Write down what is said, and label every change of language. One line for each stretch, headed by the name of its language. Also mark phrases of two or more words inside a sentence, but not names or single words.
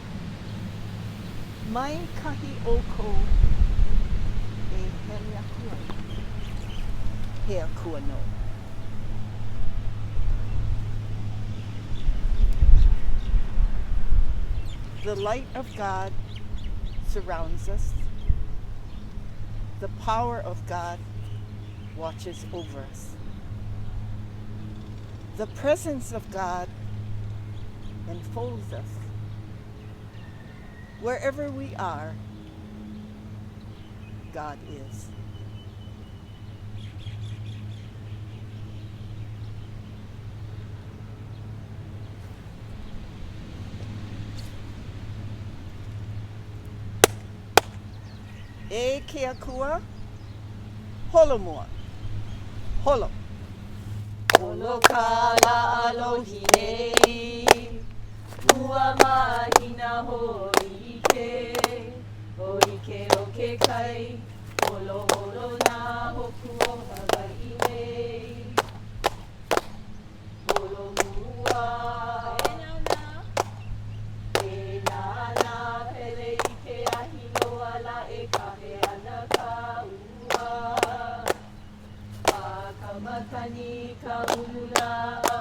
Hawaiian: Mai kahi o kou e hele akua. He akua no.
English: The light of God surrounds us. The power of God watches over us. The presence of God enfolds us. Wherever we are, God is.
Hawaiian: E ke akua, holo mua, holo. Holo ka alohi nei, ua mahina hoike, hoike o ke kai, holo holo na hoku o Hawaii nei. Holo mua, e nana pele i ke ahi loa la e kahe ana ka ua. Ka makani ka ulula